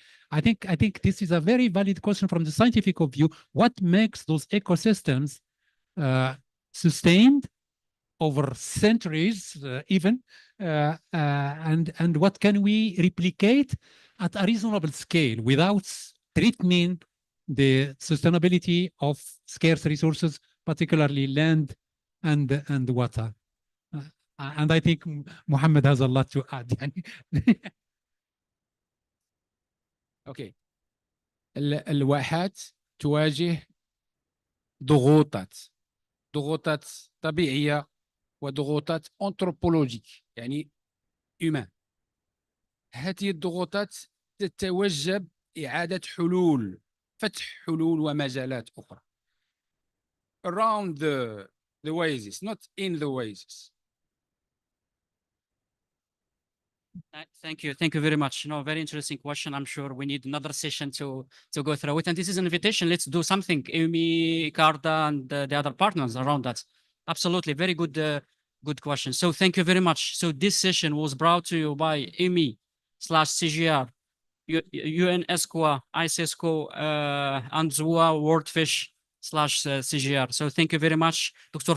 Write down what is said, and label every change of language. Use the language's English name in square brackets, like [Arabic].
[English] I think this is a very valid question from the scientific view. What makes those ecosystems sustained over centuries even, and what can we replicate at a reasonable scale without threatening the sustainability of scarce resources, particularly land and water. And I think Mohammed has a lot to add. [Arabic] اوكي. الواحات تواجه ضغوطات طبيعيه وضغوطات انثروبولوجيك، يعني humain. هذه الضغوطات تتوجب إعادة حلول، فتح حلول ومجالات أخرى [English] around the oasis, not in the oasis. Thank you very much. Very interesting question. I'm sure we need another session to go through it. And this is an invitation. Let's do something. Amy, Carda, and the other partners around that. Absolutely, very good question. So thank you very much. So this session was brought to you by CGIAR, UNESCO, ICESCO, and ZUA WorldFish /CGIAR. So thank you very much. Dr.